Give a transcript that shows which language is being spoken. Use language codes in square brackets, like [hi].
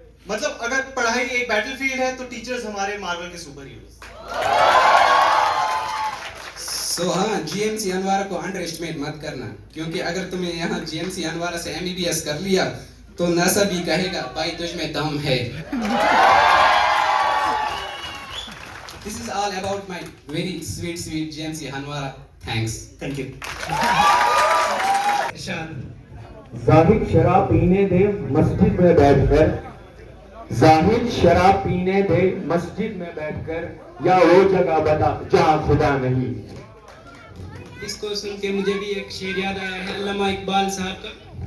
[hi] मतलब अगर पढ़ाई एक बैटलफील्ड है तो टीचर्स हमारे मार्वल के सुपर हीरोज। सो हाँ, जीएमसी अनवारा को अंडर एस्टिमेट मत करना, क्योंकि अगर तुमने यहाँ जीएमसी अनवारा से एमबीबीएस कर लिया तो नासा भी कहेगा भाई तुझ में दम है। [en] This is all about my very sweet GMC Hanwara. Thanks. Thank you. [hi] Zahid शराब पीने दे मस्जिद में बैठकर, जाहिद शराब पीने दे मस्जिद में बैठकर, या वो जगह बता जहाँ खुदा नहीं। इसको सुन के मुझे भी एक शेर याद आया है अल्लामा इकबाल साहब का।